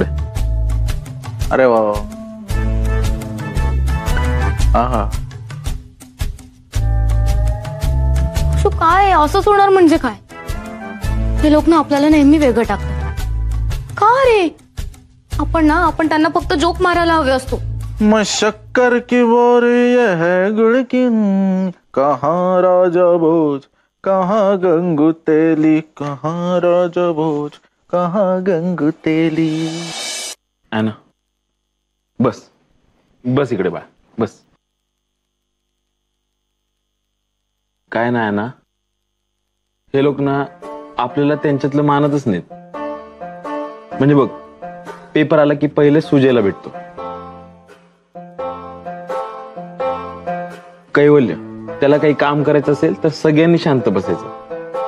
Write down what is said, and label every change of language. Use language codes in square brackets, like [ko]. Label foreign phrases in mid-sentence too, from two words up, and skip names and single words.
[mr] अरे वा वा. हा. असं काय असंच होणार म्हणजे काय? हे लोक ना आपल्याला नेहमी वेगळं टाकतात. का रे? आपण त्यांना फक्त जोक मारायला हवे असतो. [hi] शक्कर की बोरी ये है गुड़ की, कहाँ राजा भोज कहाँ गंगू तेली, कहाँ राजा भोज कहाँ गंगू तेली. [mr] ना बस बस इकडे बा, बस. काय नाही ना, हे लोक ना आपल्याला त्यांच्यातलं मानतच नाहीत. म्हणजे बघ, पेपर आला की पहिले सुजयला भेटतो. कैवल्य, त्याला काही काम करायचं असेल तर सगळ्यांनी शांत बसायचं.